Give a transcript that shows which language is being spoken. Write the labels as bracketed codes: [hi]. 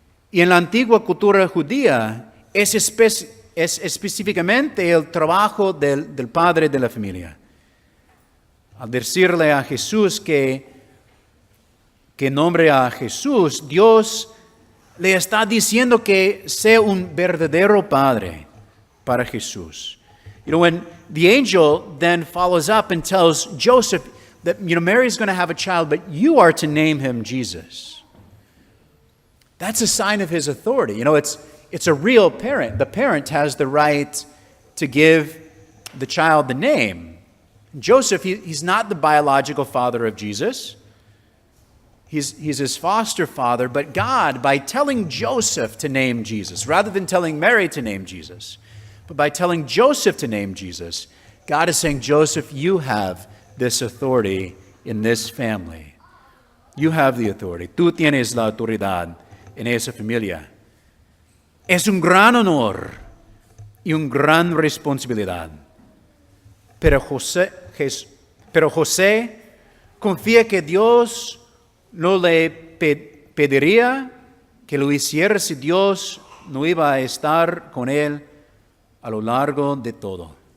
[es] Y en la antigua cultura judía es específicamente el trabajo del padre de la familia. Al decirle a Jesús que nombre a Jesús, Dios le está diciendo que sea un verdadero padre para Jesús. [en] When the angel then follows up and tells Joseph that, Mary's going to have a child, but you are to name him Jesus. That's a sign of his authority. It's a real parent. The parent has the right to give the child the name. Joseph, he's not the biological father of Jesus. He's his foster father, but God, by telling Joseph to name Jesus, rather than telling Mary to name Jesus, but by telling Joseph to name Jesus, God is saying, Joseph, you have this authority in this family. You have the authority. [es] Tú tienes la autoridad en esa familia. Es un gran honor y una gran responsabilidad. Pero José confía que Dios no le pediría que lo hiciera si Dios no iba a estar con él a lo largo de todo.